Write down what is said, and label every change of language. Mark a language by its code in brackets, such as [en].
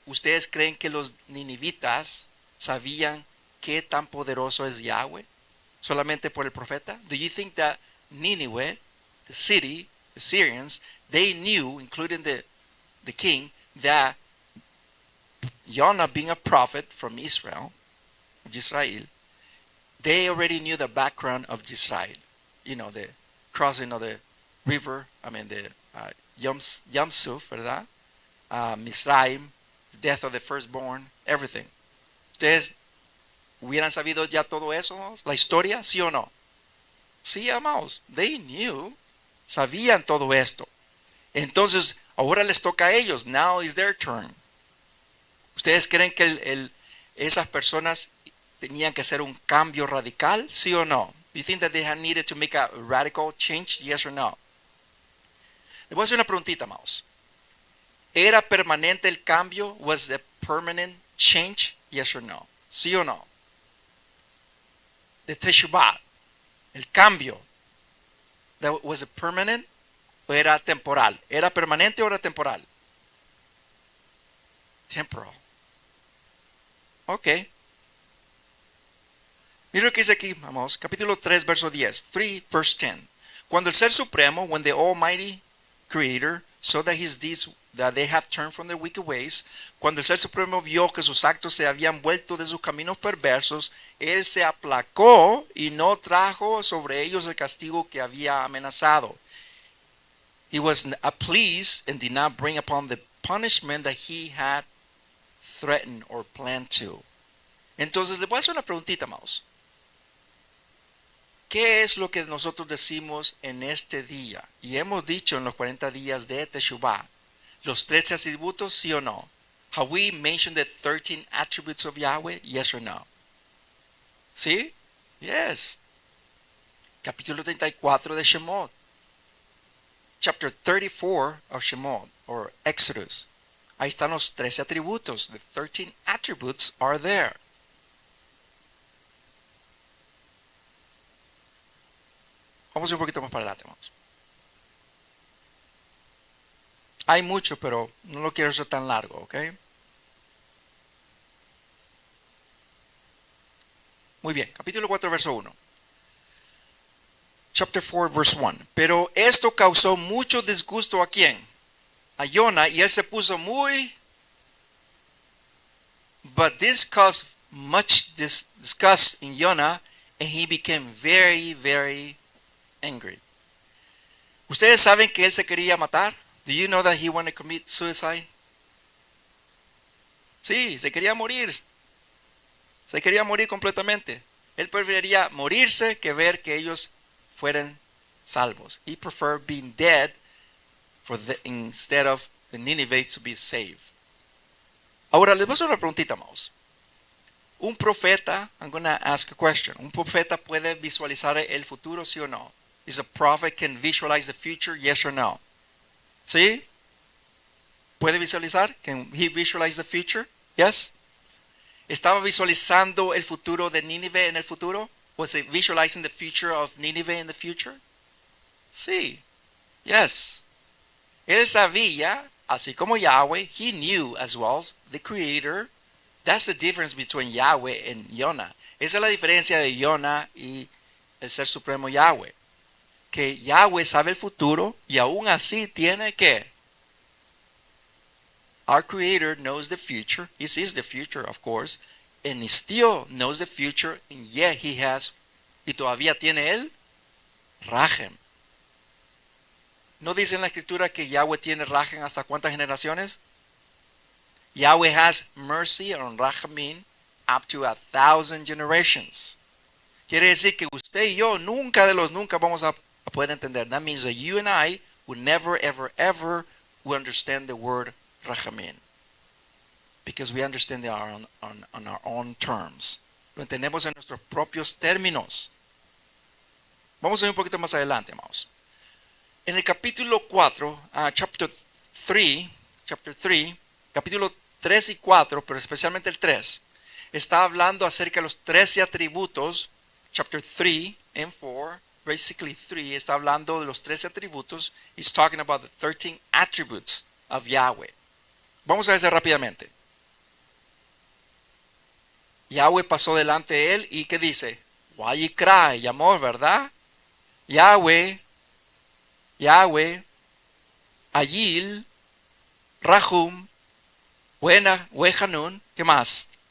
[es] ¿Ustedes creen que los ninivitas sabían qué tan poderoso es Yahweh solamente por el profeta? [en] Do you think that Nineveh, the city, the Syrians, they knew, including the king, that Jonah being a prophet from Israel, they already knew the background of Israel. You know, the crossing of the river, the Yam Suf, ¿verdad? Misraim, the death of the firstborn, everything. [es] ¿Ustedes hubieran sabido ya todo eso, la historia, sí o no? Sí, amados, [en] they knew, [es] sabían todo esto. Entonces, ahora les toca a ellos. [en] Now is their turn. [es] ¿Ustedes creen que esas personas tenían que hacer un cambio radical? ¿Sí o no? [en] Do you think that they had needed to make a radical change? Yes or no? [es] Le voy a hacer una preguntita, amados. ¿Era permanente el cambio? [en] Was the permanent change? Yes or no? [es] ¿Sí o no? The Teshuvah, el cambio, [en] was it permanent [es] o era temporal? ¿Era permanente o era temporal? Temporal. Ok. Mira lo que dice aquí, vamos, capítulo 3, verso 10. [en] 3, verse 10. [es] Cuando el Ser Supremo, [en] when the Almighty Creator, saw that his deeds, that they have turned from their wicked ways, [es] cuando el Ser Supremo vio que sus actos se habían vuelto de sus caminos perversos, él se aplacó y no trajo sobre ellos el castigo que había amenazado. [en] He was pleased and did not bring upon the punishment that he had threatened or planned to. [es] Entonces, le voy a hacer una preguntita, amados. ¿Qué es lo que nosotros decimos en este día? Y hemos dicho en los 40 días de Teshuvah, los 13 atributos, sí o no. [en] Have we mentioned the 13 attributes of Yahweh? Yes or no? [es] ¿Sí? [en] Yes. [es] Capítulo 34 de Shemot. [en] Chapter 34 of Shemot, or Exodus. [es] Ahí están los 13 atributos. [en] The 13 attributes are there. [es] Vamos un poquito más para adelante, vamos. Hay mucho, pero no lo quiero hacer tan largo, ¿ok? Muy bien, capítulo 4, verso 1. [en] Chapter 4, verse 1. [es] Pero esto causó mucho disgusto ¿a quién? A Jonah, y él se puso muy... [en] But this caused much disgust in Jonah, and he became very, very angry. [es] ¿Ustedes saben que él se quería matar? [en] Do you know that he wanted to commit suicide? [es] Sí, se quería morir. Se quería morir completamente. Él preferiría morirse que ver que ellos fueran salvos. [en] He preferred being dead instead of the Ninevites to be saved. [es] Ahora les voy a hacer una preguntita, amados. Un profeta, [en] I'm going to ask a question. [es] ¿Un profeta puede visualizar el futuro, sí o no? [en] Is a prophet can visualize the future, yes or no? [es] ¿Sí? ¿Puede visualizar? [en] Can he visualize the future? Yes? [es] ¿Estaba visualizando el futuro de Nínive en el futuro? [en] Was it visualizing the future of Nineveh in the future? [es] Sí. [en] Yes. [es] Él sabía, así como [en] Yahweh, he knew as well as the Creator. That's the difference between Yahweh and Jonah. [es] Esa es la diferencia de Jonah y el Ser Supremo Yahweh. Que Yahweh sabe el futuro y aún así tiene que. [en] Our Creator knows the future. He sees the future, of course. And he still knows the future. And yet he has, [es] y todavía tiene él, [en] Rahem. [es] ¿No dice en la escritura que Yahweh tiene Rahem hasta cuántas generaciones? [en] Yahweh has mercy on Rahamim up to 1,000 generations. [es] Quiere decir que usted y yo nunca de los nunca vamos a poder entender. [en] That means that you and I will never, ever, ever will understand the word Rahamim. Because we understand it on our own terms. [es] Lo entendemos en nuestros propios términos. Vamos a ir un poquito más adelante, amados. En el capítulo 4, [en] chapter 3, [es] capítulo 3 y 4, pero especialmente el 3, está hablando acerca de los 13 atributos. [en] Chapter 3 and 4, basically 3, [es] está hablando de los 13 atributos. [en] He's talking about the 13 attributes of Yahweh. [es] Vamos a ver rápidamente. Yahweh pasó delante de él y ¿qué dice? Wayikra, llamó, ¿verdad? Yahweh, Ayil, Rahum, Wehanun, ¿qué más?